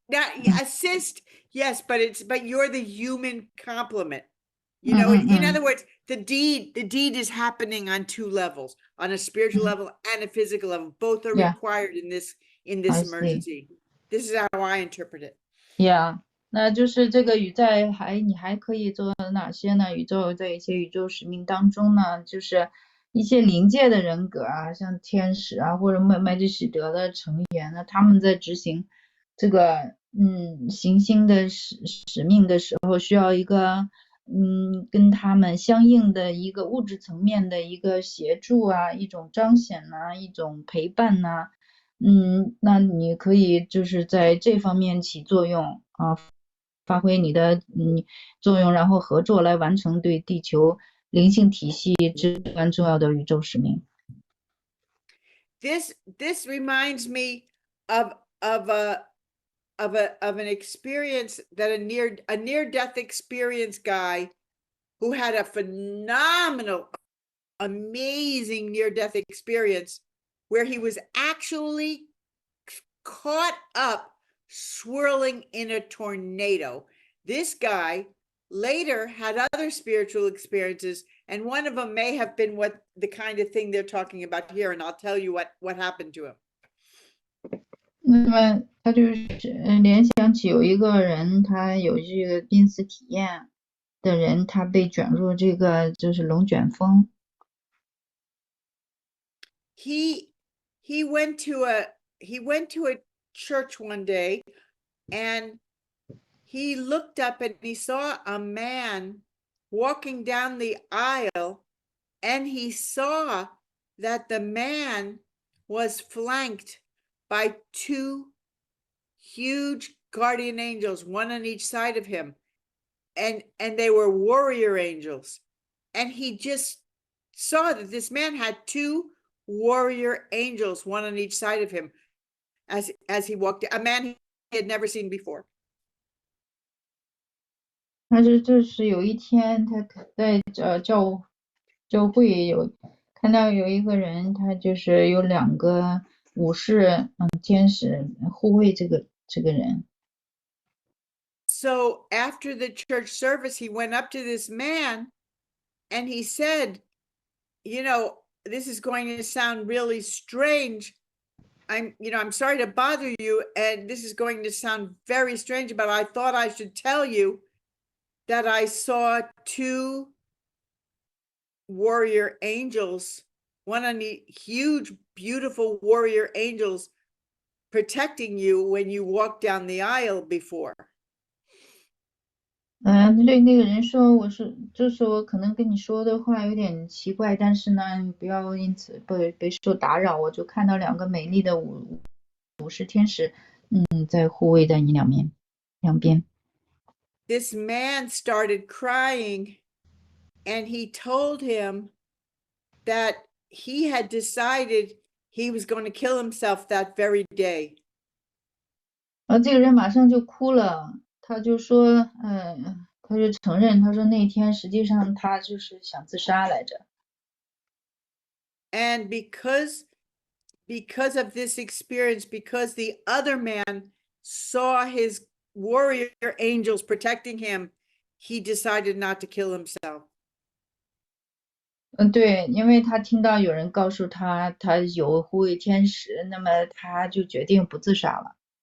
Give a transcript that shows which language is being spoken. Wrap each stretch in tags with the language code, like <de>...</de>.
<en>Now, assist, yes, but you're the human complement. In other words, the deed is happening on 2 levels, on a spiritual level and a physical level. Both are required in this emergency. This is how I interpret it. Yeah.</en> <zh>那就是这个你还可以做哪些呢？在一些宇宙使命当中呢，就是一些灵界的人格啊，像天使啊，或者麦基洗德的成员呢，他们在执行这个行星的使命的时候，需要一个跟他们相应的一个物质层面的一个协助啊，一种彰显啊，一种陪伴啊。那你可以就是在这方面起作用啊，发挥你的作用，然后合作来完成对地球灵性体系至关重要的宇宙使命。</zh> <en>This reminds me of an experience that a near-death experience guy who had a phenomenal, amazing near-death experience where he was actually caught up swirling in a tornado. This guy later had other spiritual experiences, and one of them may have been the kind of thing they're talking about here, and I'll tell you what happened to him.</en> <zh>那么他就是联想起有一个人，他有这个濒死体验的人，他被卷入这个就是龙卷风。</zh> <en>He went to a church one day, and he looked up and he saw a man walking down the aisle, and he saw that the man was flanked by 2 huge guardian angels, one on each side of him, and they were warrior angels. And he just saw that this man had 2 warrior angels, one on each side of him, as he walked, a man he had never seen before.</en> <zh>这是有一天他在教会看到有一个人，他就是有2个武士天使护卫这个人。</zh> <en>So after the church service, he went up to this man and he said, you know, this is going to sound really strange. I'm sorry to bother you, and this is going to sound very strange, but I thought I should tell you that I saw two warrior angels, one of the huge, beautiful warrior angels protecting you when you walked down the aisle before.</en> <zh>对那个人说，就是我可能跟你说的话有点奇怪，但是呢，你不要因此被受打扰。我就看到两个美丽的武士天使，在护卫在你两边。</zh> <en>This man started crying, and he told him that he had decided he was going to kill himself that very day.</en> <zh>这个人马上就哭了，他就说，他就承认，他说那天实际上他就是想自杀来着。</zh> <en>And because of this experience, because the other man saw his warrior angels protecting him, he decided not to kill himself.</en> <zh>对，因为他听到有人告诉他，他有护卫天使，那么他就决定不自杀了。</zh>